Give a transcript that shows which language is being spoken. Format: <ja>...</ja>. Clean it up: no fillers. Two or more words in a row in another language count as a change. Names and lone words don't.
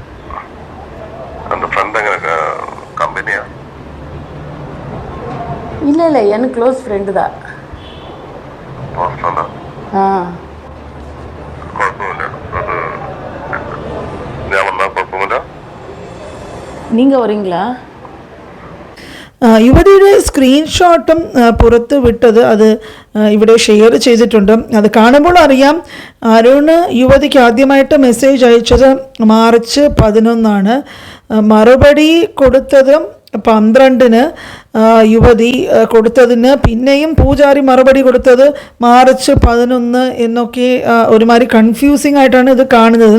<ta>இல்லை இல்லை, எனக்கு</ta> <en>close friend</en> <ta>தான். நீங்கள் வரீங்களா?</ta> <ml>യുവതിയുടെ സ്ക്രീൻഷോട്ടും പുറത്ത് വിട്ടത് അത് ഇവിടെ ഷെയർ ചെയ്തിട്ടുണ്ട്. അത് കാണുമ്പോൾ അറിയാം, അരുണ് യുവതിക്ക് ആദ്യമായിട്ട് മെസ്സേജ് അയച്ചത് മാർച്ച് 11 മറുപടി കൊടുത്തത് 12 യുവതി കൊടുത്തതിന് പിന്നെയും പൂജാരി മറുപടി കൊടുത്തത് മാർച്ച് 11 എന്നൊക്കെ ഒരുമാതിരി കൺഫ്യൂസിങ് ആയിട്ടാണ് ഇത് കാണുന്നത്.</ml>